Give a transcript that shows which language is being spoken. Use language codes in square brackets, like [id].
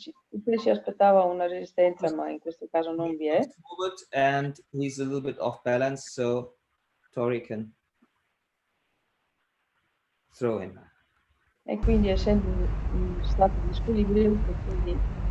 [it] Uke si aspettava una resistenza, ma in questo caso non vi è. [en] Forward and he's a little bit off balance, so Tori can throw him. [it] E quindi essendo in stato di squilibrio, quindi